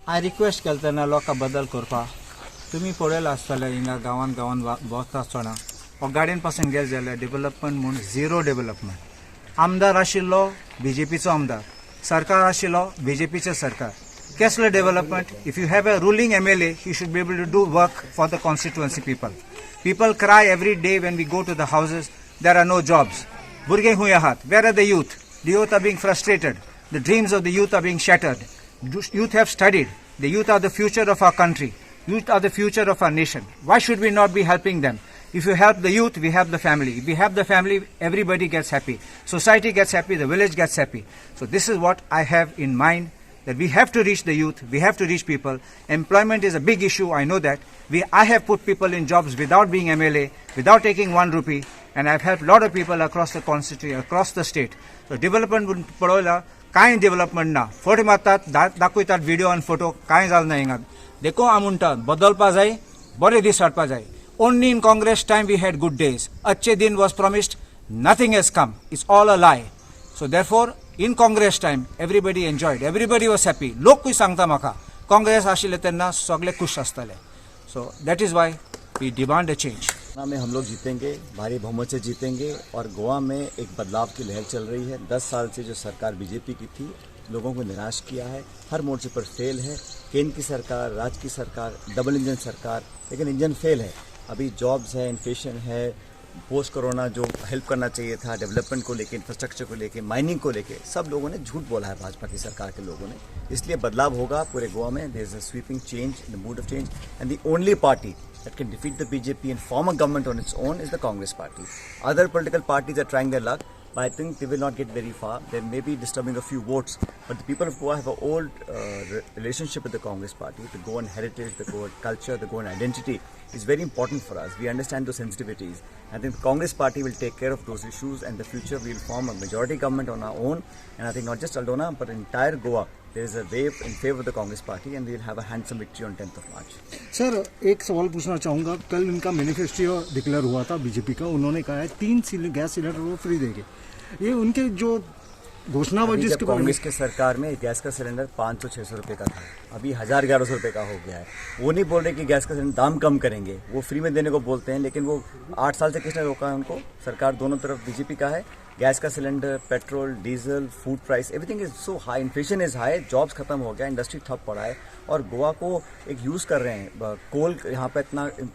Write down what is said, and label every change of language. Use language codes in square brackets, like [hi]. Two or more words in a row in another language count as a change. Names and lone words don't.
[en] I request [kok] केलतना लोका बदल करपा तुम्ही पळयला आसतले हिंगा गांवान भोंवता आसतना हो गाडयेन पासून गेले जाल्यार डेव्हलपमेंट म्हणून [en] zero development [kok] आमदार आशिल्लो बीजेपीचो आमदार सरकार आशिल्लो बीजेपीचें सरकार कसले डेव्हलपमेंट [en] if you have a ruling MLA you should be able to do work for the constituency people cry every day when we go to the houses there are no jobs [kok] भुरगे हुंय आहात [en] where are the youth are being frustrated the dreams of the youth are being shattered youth have studied the youth are the future of our country youth are the future of our nation why should we not be helping them if you help the youth we help the family if we help the family everybody gets happy society gets happy the village gets happy so this is what I have in mind that we have to reach the youth we have to reach people employment is a big issue I know that I have put people in jobs without being MLA without taking 1 rupee and I've helped a lot of people across the constituency across the state so development [kok] पळयला कांय डेव्हलपमेंट ना फोटो मारतात दाखयतात व्हिडिओ आनी फोटो कांय जालें ना हिंगा देखो हांव म्हणटा बदलपा जाय बरे दीस हाडपा जाय [en] only in Congress time we had good days [hi] अच्छे दिन [en] was promised nothing has come it's all a lie so therefore in Congress time everybody enjoyed everybody was happy [kok] लोकूय सांगता म्हाका काँग्रेस आशिल्ले तेन्ना सगळे खुश आसताले [en] so that is why we demand a change [hi] में हम लोग जीतेंगे भारी बहुमत से जीतेंगे और गोवा में एक बदलाव की लहर चल रही है 10 साल से जो सरकार बीजेपी की थी लोगों को निराश किया है हर मोर्चे पर फेल है केंद्र की सरकार राज्य की सरकार [en] double engine [hi] सरकार लेकिन इंजन फेल है अभी जॉब्स है इन्फ्लेशन है पोस्ट कोरोना जो हेल्प करना चाहिए था डेवलपमेंट को लेके इंफ्रास्ट्रक्चर को लेके माइनिंग को लेके सब लोगों ने झूठ बोला है भाजपा की सरकार के लोगों ने इसलिए बदलाव होगा पूरे गोवा में [en] there is a sweeping change in the mood of change and the only party that can defeat the BJP and form a government on its own is the Congress party. Other political parties are trying their luck, but I think they will not get very far. They may be disturbing a few votes, but the people of Goa have an old relationship with the Congress party. The Goan heritage, the Goan culture, the Goan identity is very important for us. We understand those sensitivities. I think the Congress party will take care of those issues, and in the future we will form a majority government on our own. And I think not just Aldona, but entire Goa, there is a wave in favor of the Congress party, and we will have a handsome victory on 10th of March. [hi] सर एक सवाल पूछना चाहूँगा कल इनका मैनिफेस्टो डिक्लेयर हुआ था बीजेपी का उन्होंने कहा है 3 गैस सिलेंडर वो फ्री देंगे ये उनके जो घोषणाबाजी जब कांग्रेस के सरकार में गैस का सिलेंडर 500-600 रुपये का था अभी 1000-1100 रुपये का हो गया है वो नहीं बोल रहे कि गैस का सिलेंडर दाम कम करेंगे वो फ्री में देने को बोलते हैं लेकिन वो 8 साल से किसने रोका है उनको सरकार दोनों तरफ बीजेपी का है गैस का सिलेंडर पेट्रोल डीजल [en] food price everything is so high inflation is high jobs [hi] खत्म हो गया इंडस्ट्री ठप पड़ा है और गोवा को एक यूज़ कर रहे हैं कोल यहाँ पे इतना